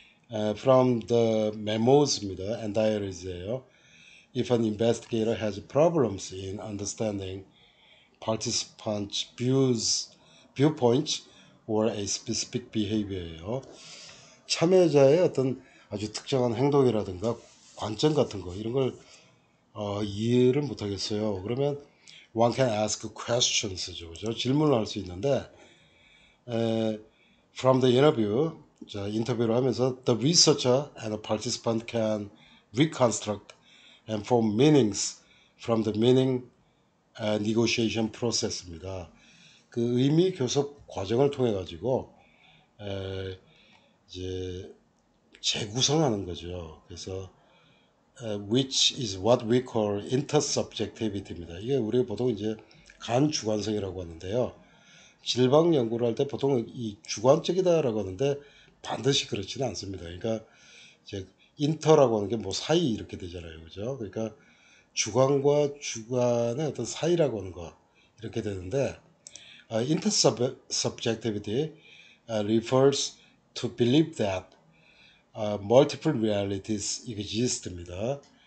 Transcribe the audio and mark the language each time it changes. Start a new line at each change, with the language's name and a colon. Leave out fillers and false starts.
English: From the memos입니다. and diaries예요. If an investigator has problems in understanding participants' viewpoints or a specific behavior예요.
Korean: 참여자의 어떤 아주 특정한 행동이라든가 관점 같은 거 이런 걸 이해를 못하겠어요. 그러면
English: one can ask questions죠,
Korean: 그죠? 질문을 할 수 있는데
English: from the interview,
Korean: 자, 인터뷰를 하면서
English: the researcher and the participant can reconstruct and form meanings from the meaning negotiation process입니다.
Korean: 그 의미 교섭 과정을 통해 가지고 이제 재구성하는 거죠. 그래서
English: which is what we call intersubjectivity입니다.
Korean: 이게 우리가 보통 이제 간주관성이라고 하는데요. 질방 연구를 할 때 보통 이 주관적이다라고 하는데 반드시 그렇지는 않습니다. 그러니까 이제 인터라고 하는 게 뭐 사이 이렇게 되잖아요, 그죠? 그러니까 주관과 주관의 어떤 사이라고 하는 거 이렇게 되는데
English: intersubjectivity refers to believe that multiple realities exist
Korean: 입니다.